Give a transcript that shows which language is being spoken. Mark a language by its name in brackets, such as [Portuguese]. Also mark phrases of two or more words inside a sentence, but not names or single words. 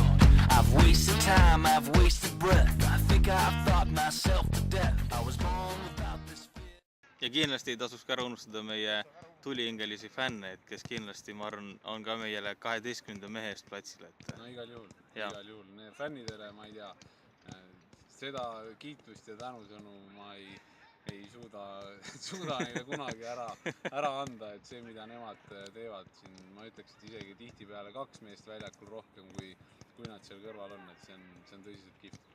[English] I've wasted time, I've wasted breath. I think I've thought myself to death. I was born without this fear. [Estonian] Ja kindlasti ei tasuks ka ära unustada meie tulihingelisi fänne, et kes kindlasti, ma arvan, on ka meile 12. mehe eest platsile. No igal juhul. Fännidele, ma ei tea, seda kiitust ja tänusõnu ma ei suuda neile kunagi ära anda, et see, mida nemad teevad siin, ma ütleks, et isegi tihtipeale 2 meest väljakul rohkem, kui nad seal kõrval on, et see on tõsiselt kihvt.